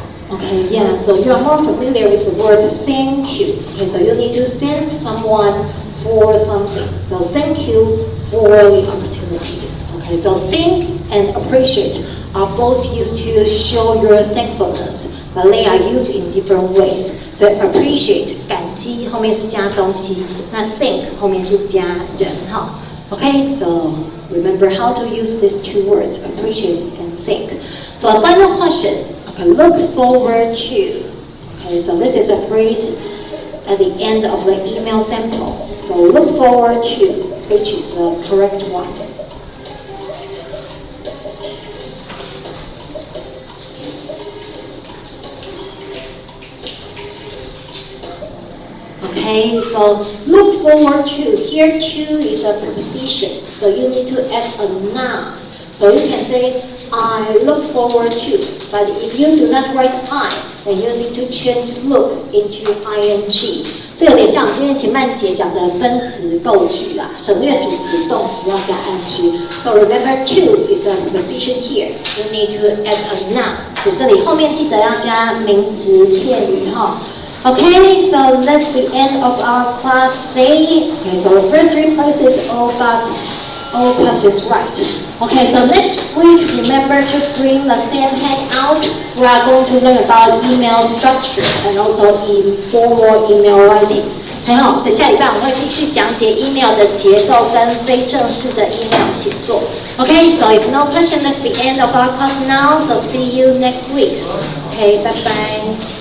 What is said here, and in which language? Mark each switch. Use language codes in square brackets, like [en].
[en] Okay, yeah, so you are more familiar with the word thank you. Okay, so you need to thank someone for something. So thank you for the opportunity. Okay, so think and appreciate are both used to show your thankfulness, but they are used in different ways. [zh] So appreciate 感激后面是加东西，那 thank 后面是加人哈。 [en] Okay, so remember how to use these two words, appreciate and think. So a final question. Okay, look forward to. Okay, so this is a phrase at the end of the email sample. So look forward to, which is the correct one. Okay, so look forward to. Here to is a preposition, so you need to add a noun. So you can say, I look forward to. But if you do not write I, then you need to change look into ing. [zh] 这有点像我们今天前半节讲的分词构句啦，省略主词，动词要加 ing. [en] So remember to is a preposition here. You need to add a noun. [zh] 所以这里后面记得要加名词片语哈。 [en] Okay, so that's the end of our class today. Okay, so the first 3 classes all got all questions right. Okay, so next week, remember to bring the same handout. We are going to learn about email structure and also informal email writing. [zh] 很好，所以下礼拜我们会继续讲解 email 的结构跟非正式的 email 写作。 [en] Okay, so if no question, that's the end of our class now. So see you next week. Okay, bye bye.